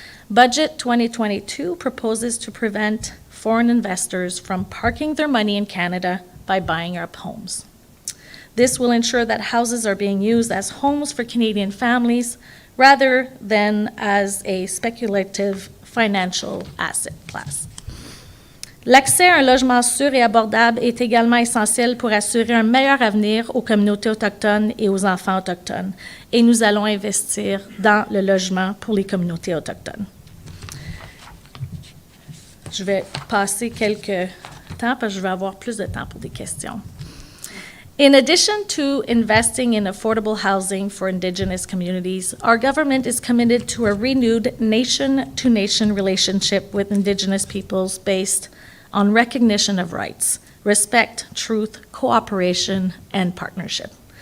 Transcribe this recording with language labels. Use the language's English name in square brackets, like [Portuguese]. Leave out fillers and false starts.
[English] Budget 2022 proposes to prevent foreign investors from parking their money in Canada by buying up homes. This will ensure that houses are being used as homes for Canadian families rather than as a speculative financial asset class. [French] L'accès à un logement sûr et abordable est également essentiel pour assurer un meilleur avenir aux communautés autochtones et aux enfants autochtones. Et nous allons investir dans le logement pour les communautés autochtones. Je vais passer quelques temps parce que je vais avoir plus de temps pour des questions. [English] In addition to investing in affordable housing for Indigenous communities, our government is committed to a renewed nation-to-nation relationship with Indigenous peoples based on recognition of rights, respect, truth, cooperation, and partnership.